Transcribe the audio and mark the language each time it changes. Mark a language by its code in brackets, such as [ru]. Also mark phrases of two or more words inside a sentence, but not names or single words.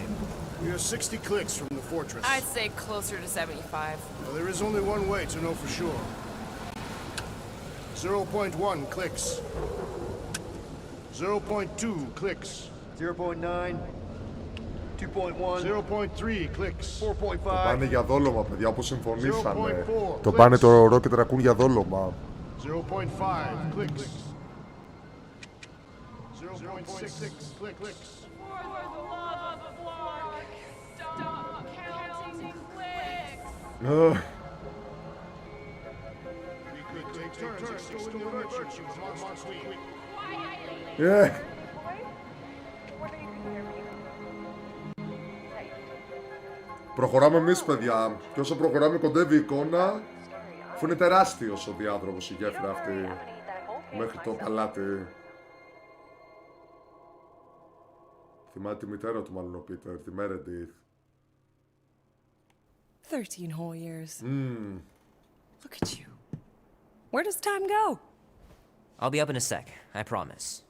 [en] We are 60 clicks from the fortress. I'd say closer to 75. Well, there is only one way to know for sure. 0.1 clicks. 0.2 clicks. 0.9, 2.1, 0.3 clicks. 4.5. [el] Το πάνε για δόλωμα παιδιά, όπως συμφωνήσαμε. 0.4 Το πάνε το Rocket Raccoon για δόλωμα. [en] 0.5 clicks. 0.6 clicks. Yeah. [el] Προχωράμε εμείς παιδιά. Και όσο προχωράμε κοντεύει η εικόνα, αφού είναι τεράστιος ο διάδρομος η γέφυρα αυτή μέχρι το παλάτι. Θυμάται τη μητέρα του μάλλον ο Πίτερ, τη Meredith. [en] 13 whole years. Look at you. Where does time go? I'll be up in a sec, I promise.